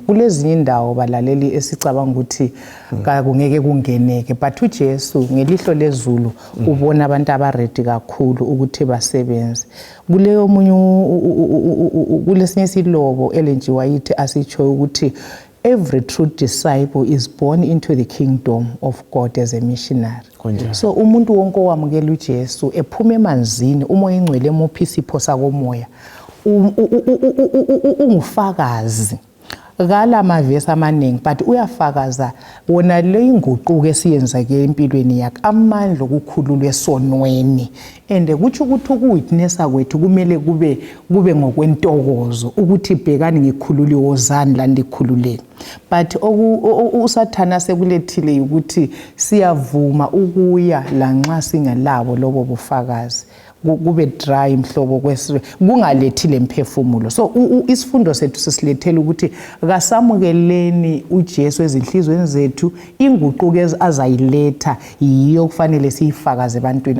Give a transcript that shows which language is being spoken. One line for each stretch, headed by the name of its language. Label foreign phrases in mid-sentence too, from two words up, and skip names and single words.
North Ndebele: Kulezinye indawo balaleli esicabanga ukuthi kungeke kungeneke, but uJesu ngelihlo lezulu ubona abantu abaredi kakhulu ukuthi basebenze. Kuleyo omunye kulesinye isilobo Ellen G.
English: White
North Ndebele: asitsho ukuthi
English: every true disciple is born into the kingdom of God as a missionary.
North Ndebele: So umuntu wonke owamukela uJesu ephuma emanzini umoya engcwele emupha isipho sakomoya ungufakazi kala mavesi amaningi, but uyafakaza wona le inguquko esiyenzake empilweni yakhe amandla okukhululwa esonweni, and kuthi ukuthi ukuwitnessa kwethu kumele kube ngokwentokozo ukuthi bhekani ngikhulule wozani la ndikhululeni. But usathana sekulethile ukuthi siyavuma ukuya lanxa singelabo lobo bufakazi kube dry mhlobo kwesizwe kungalethile imphefumulo. So isifundo sethu sisilethela ukuthi kasamukeleni uJesu ezinhlizweni zethu, inguquko azayiletha yiyo kufanele siyifakaze ebantwini.